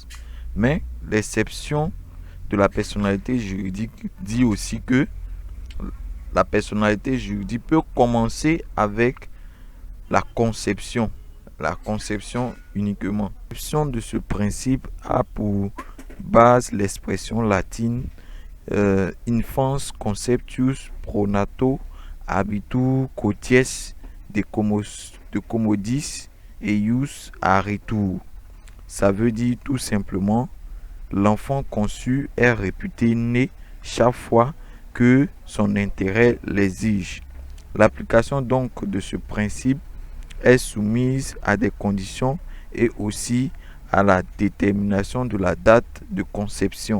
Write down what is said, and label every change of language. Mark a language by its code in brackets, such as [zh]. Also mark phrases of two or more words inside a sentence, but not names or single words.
[fr] Mais l'exception de la personnalité juridique dit aussi que la personnalité juridique peut commencer avec la conception uniquement. L'exception de ce principe a pour base l'expression latine [la] infans conceptus pro nato habitur quoties de commodis eius aritur. [fr] Ça veut dire tout simplement l'enfant conçu est réputé né chaque fois que son intérêt l'exige. L'application donc de ce principe est soumise à des conditions et aussi à la détermination de la date de conception.